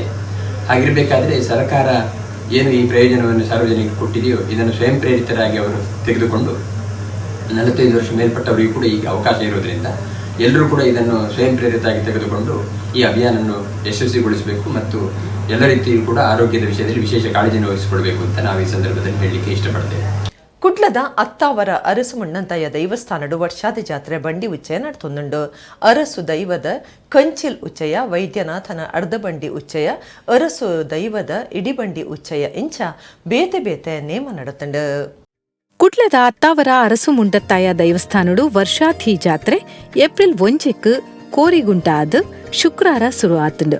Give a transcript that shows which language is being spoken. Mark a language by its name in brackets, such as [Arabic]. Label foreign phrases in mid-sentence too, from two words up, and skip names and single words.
[Kannada] ಹಾಗಿರಬೇಕಾದ್ರೆ ಸರ್ಕಾರ ಏನು ಈ ಪ್ರಯೋಜನವನ್ನು ಸಾರ್ವಜನಿಕರಿಗೆ ಕೊಟ್ಟಿದೆಯೋ ಇದನ್ನು ಸ್ವಯಂ ಪ್ರೇರಿತರಾಗಿ ಅವರು ತೆಗೆದುಕೊಂಡು 45 ವರ್ಷ ಮೇಲ್ಪಟ್ಟವರಿಗೂ ಕೂಡ ಈಗ ಅವಕಾಶ ಇರೋದ್ರಿಂದ ಎಲ್ಲರೂ ಕೂಡ ಇದನ್ನು ಸ್ವಯಂ ಪ್ರೇರಿತರಾಗಿ ತೆಗೆದುಕೊಂಡು ಈ ಅಭಿಯಾನವನ್ನು ಯಶಸ್ವಿಗೊಳಿಸಬೇಕು ಮತ್ತು ಎಲ್ಲ ರೀತಿಯೂ ಕೂಡ ಆರೋಗ್ಯದ ವಿಷಯದಲ್ಲಿ ವಿಶೇಷ ಕಾಳಜಿಯನ್ನು ವಹಿಸಿಕೊಳ್ಬೇಕು ಅಂತ ನಾವು ಈ ಸಂದರ್ಭದಲ್ಲಿ ಹೇಳಲಿಕ್ಕೆ ಇಷ್ಟಪಡ್ತೇವೆ. [Tulu] ಕುಡ್ಲದ ಅತ್ತಾವರ ಅರಸು ಮಣ್ಣಂತಯ್ಯ ದೈವಸ್ಥಾನಡು ವರ್ಷಾದಿ ಜಾತ್ರೆ ಬಂಡಿ ಉಚ್ಚಯ ನಡ್ತೊಂದುಂಡು. ಅರಸು ದೈವದ ಕಂಚಿಲ್ ಉಚ್ಚಯ, ವೈದ್ಯನಾಥನ ಅರ್ಧಬಂಡಿ ಉಚ್ಚಯ, ಅರಸು ದೈವದ ಇಡಿಬಂಡಿ ಉಚ್ಚಯ ಇಂಚ ಬೇತೆ ಬೇತೆ ನೇಮ ನಡತಂಡು. ಕುಡ್ಲದ ಅತ್ತಾವರ ಅರಸು ಮುಂಡತ್ತಾಯ ದೈವಸ್ಥಾನಡು ವರ್ಷಾಥಿ ಜಾತ್ರೆ ಏಪ್ರಿಲ್ 1 ಕೋರಿಗುಂಟಾದ ಶುಕ್ರಾರ ಶುರು ಆತುಂಡು.